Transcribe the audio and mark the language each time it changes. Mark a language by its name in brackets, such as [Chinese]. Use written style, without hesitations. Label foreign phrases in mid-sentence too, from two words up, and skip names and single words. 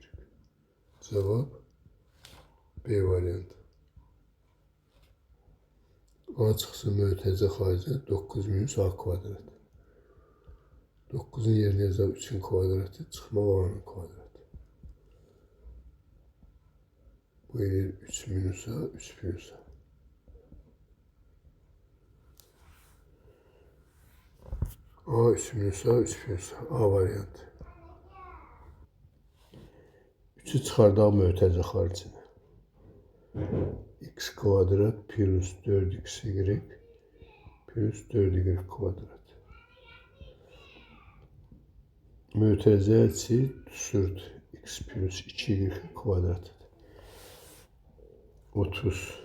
[Azerbaijani] Cevap B variantı. A çıxsın mötərizə xaricinə 9 minus A kvadrat. 9'un yerinə yazaq 3'ün kvadratı, çıxmaq A'nın kvadratı. Bu edir 3 minus A, 3 plus A. A 3 minus A, 3 plus A. A variantı. 3'ü çıxardaq mötərizə xaricinə. X kvadrat plus 4xy plus 4y kvadrat. Mötərizə hədsi düsturdur. X plus 2y kvadratıdır. 30.